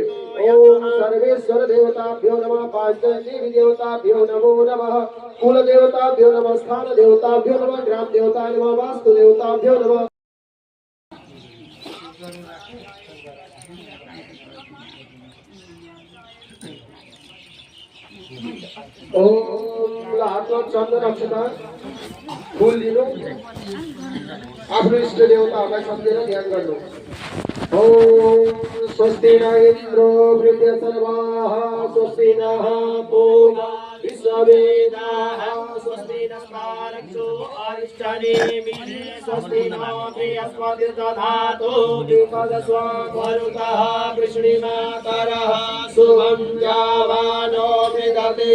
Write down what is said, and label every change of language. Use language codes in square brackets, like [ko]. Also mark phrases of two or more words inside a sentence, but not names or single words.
[sa] ओम सर्वेश्वर देवताभ्यो नमः पांचदेवी देवताभ्यो नमो नमः कुल देवताभ्यो नमः स्थान देवताभ्यो नमः ग्राम देवताभ्यो नमः वास्तु देवताभ्यो नमः। [ne] ओम हातमा चन्दन अक्षता फूल लिनु आफ्नो इष्ट देवताहरूलाई सम्झेर ध्यान गर्नु। [sa] ओम स्वस्ति न इन्द्रो वृद्धसर्वाः स्वस्ति नः पूर्वा विश्ववेदाः स्वस्ति नस्तारक्षो अरिष्टनेमिः स्वस्ति नो बृहस्पतिर्दधातु दीपदस्वां मरुतः वृष्णिमातरः शुभं जावानो विदते